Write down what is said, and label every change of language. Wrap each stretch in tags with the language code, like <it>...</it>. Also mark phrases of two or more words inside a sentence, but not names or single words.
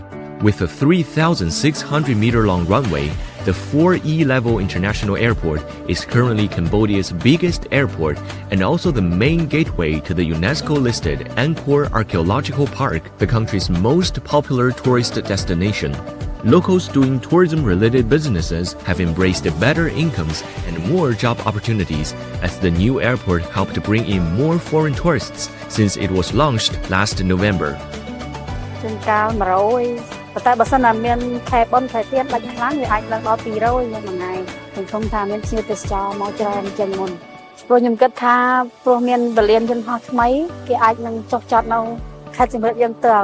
<en>With a 3,600-meter-long runway, the 4E-level international airport is currently Cambodia's biggest airport and also the main gateway to the UNESCO-listed Angkor Archaeological Park, the country's most popular tourist destination. Locals doing tourism-related businesses have embraced better incomes and more job opportunities as the new airport helped bring in more foreign tourists since it was launched last November.</en> <km>តែបើសិនណាមានខែប៉ុនខែទៀតដាច់ខ្លាំងវាអាចឡើងដល់200មួយថ្ងៃខ្ញុំឃើញថាមានភ្ញៀវទេសចរមកច្រើនជាងមុ នព្រោះខ្ញុំគិតថាព្រោះមានពលានយន្តហោះថ្មីគេអាចនឹងចុះចតនៅខេត្តសៀមរាបយើងទៅ</km>